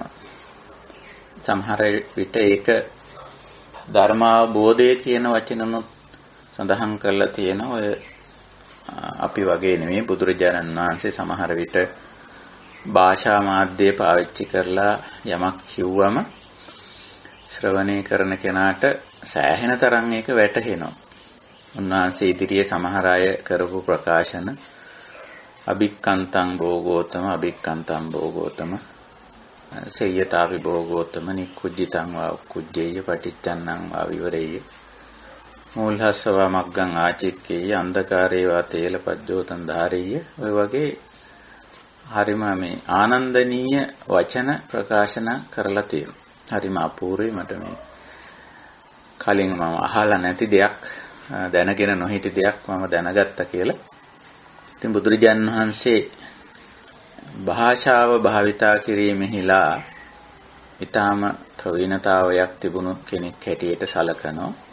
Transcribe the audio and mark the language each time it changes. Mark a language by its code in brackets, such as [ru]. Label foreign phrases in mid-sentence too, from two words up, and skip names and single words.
[si] සමහර විට ඒක ධර්මාවබෝධය කියන වචනනොත් සඳහන් කරලා තියෙන ඔය අපි වගේ නෙමෙයි බුදුරජාණන් වහන්සේ සමහර විට භාෂා මාධ්‍ය පාවිච්චි කරලා යමක් කිව්වම ශ්‍රවණය කරන කෙනාට සෑහෙන තරම් ඒක වැටහෙනවා. උන්වහන්සේ ඉදිරියේ සමහර අය කරපු ප්‍රකාශන [pi] අභික්කන්තං භෝගෝතම අභික්කන්තං භෝගෝතම සේයතාපි භෝගෝතම නික්කුජ්ජිතං වා උක්කුජ්ජේය පටිච්චන්නං වා විවරේය මූලහස්සවා මග්ගං ආචික්කේය අන්ධකාරේ වා තේලපජ්ජෝතං ධාරේය. [si] ඔය වගේ හරිම මේ ආනන්දනීය වචන ප්‍රකාශන කරලා තියෙනවා. හරිම අපූර්වයි. මට මේ කලින් මම අහලා නැති දෙයක් දැනගෙන නොහිටි දෙයක් මම දැනගත්තා කියලා. ඉතින් බුදුරජාණන් වහන්සේ භාෂාව භාවිතා කිරීමෙහිලා ඊටාම ප්‍රවීණතාවයක් තිබුණු කෙනෙක් හැටියට සැලකනවා.